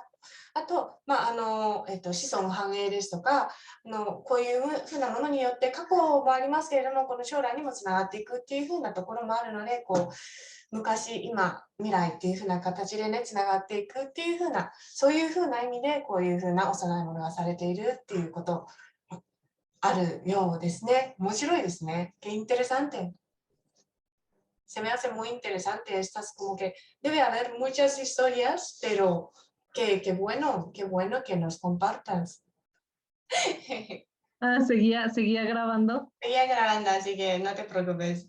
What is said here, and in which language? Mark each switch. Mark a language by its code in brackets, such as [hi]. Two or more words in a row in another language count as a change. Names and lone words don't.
[ja] あと、子孫繁栄ですとか、こういうふうなものによって過去もありますけれども、この将来にもつながっていくっていうふうなところもあるので、昔、今、未来っていうふうな形でね、つながっていくっていうふうな、そういうふうな意味で、こういうふうなお供え物がされているっていうことあるようですね。面白いですね。 [es] Qué interesante. Se me hace muy interesante estas, como que debe haber muchas historias, pero qué bueno que nos compartas. Ah, seguía grabando. Seguía grabando, así que no te preocupes.